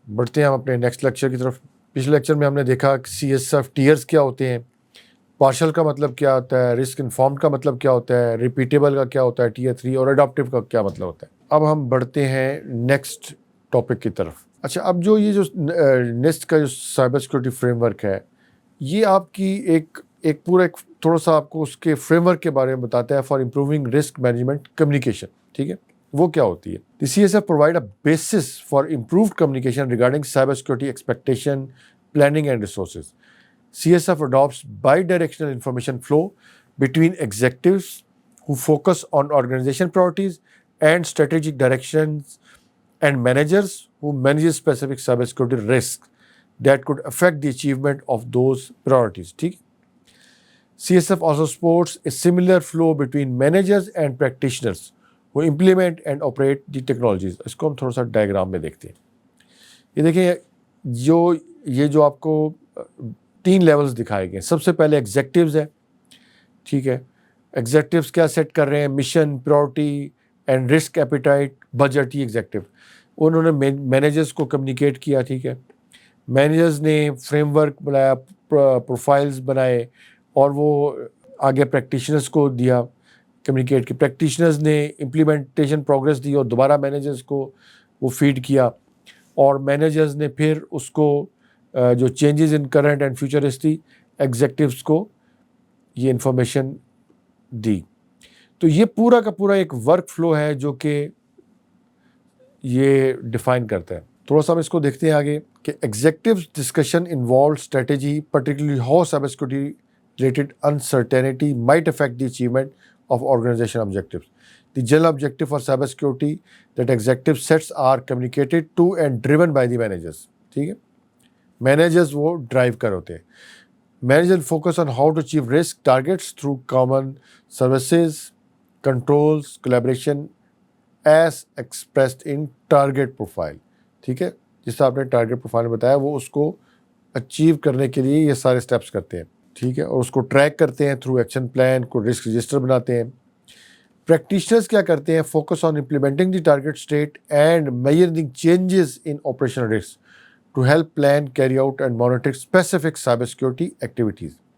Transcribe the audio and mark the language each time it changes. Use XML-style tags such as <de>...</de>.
<ur>بڑھتے ہیں ہم اپنے نیکسٹ لیکچر کی طرف. پچھلے لیکچر میں ہم نے دیکھا کہ سی ایس ایف ٹیئرس کیا ہوتے ہیں, پارشل کا مطلب کیا ہوتا ہے, رسک انفارمڈ کا مطلب کیا ہوتا ہے, ریپیٹیبل کا کیا ہوتا ہے ٹیئر 3, اور اڈاپٹیو کا کیا مطلب ہوتا ہے. اب ہم بڑھتے ہیں نیکسٹ ٹاپک کی طرف. اچھا, اب یہ جو نیسٹ کا جو سائبر سیکورٹی فریم ورک ہے, یہ آپ کی ایک پورا تھوڑا سا آپ کو اس کے فریم ورک کے بارے میں بتاتا ہے</ur> <en>For improving risk management communication.</en> <ur>ٹھیک ہے, وہ کیا ہوتی ہے؟</ur> <en>The CSF provide a basis for improved communication regarding cybersecurity expectation, planning and resources. CSF adopts bi-directional information flow between executives who focus on organization priorities and strategic directions and managers who manage specific cybersecurity risks that could affect the achievement of those priorities.</en> <ur>ٹھیک.</ur> <en>CSF also supports a similar flow between managers and practitioners who implement and operate the technologies.</en> <ur>اس کو ہم تھوڑا سا diagram میں دیکھتے ہیں. یہ دیکھیں, یہ جو آپ کو 3 لیولز دکھائے گئے. سب سے پہلے ایگزیکٹیوز ہیں. ٹھیک ہے, ایگزیکٹیوز کیا سیٹ کر رہے ہیں؟ Mission, priority and risk appetite, budget. یہ ایگزیکٹیو انہوں نے مینیجرز کو کمیونیکیٹ کیا. ٹھیک ہے, مینیجرز نے فریم ورک بنایا, پروفائلز بنائے, اور وہ آگے پریکٹیشنرز کو دیا کمیونیکیٹ کی. پریکٹیشنرز نے امپلیمنٹیشن پروگریس دی اور دوبارہ مینیجرز کو وہ فیڈ کیا, اور مینیجرز نے پھر اس کو جو</ur> <en>changes in current and future history</en> <ur>executives کو یہ انفارمیشن دی. تو یہ پورا کا پورا ایک ورک فلو ہے جو کہ یہ ڈیفائن کرتا ہے.</ur> <en>تھوڑا سا ہم اس کو دیکھتے ہیں آگے کہ executives discussion involve strategy, particularly how cyber security related uncertainty might affect the achievement of organization objectives. The general objective for cybersecurity that executive sets are communicated to and driven by the managers.</en> <ur>ٹھیک ہے, managers وہ drive کر ہوتے ہیں.</ur> <en>Managers focus on how to achieve risk targets through common services, controls, collaboration as expressed in target profile.</en> <ur>ٹھیک ہے, جس طرح آپ نے ٹارگیٹ پروفائل میں بتایا, وہ اس کو اچیو کرنے کے لیے یہ سارے اسٹیپس کرتے ہیں. ٹھیک ہے, اور اس کو ٹریک کرتے ہیں تھرو ایکشن پلان, کو رسک رجسٹر بناتے ہیں.</ur> <en>Practitioners کیا کرتے ہیں؟ Focus on implementing the target state and measuring changes in operational risk to help plan, carry out and monitor specific cyber security activities.</en>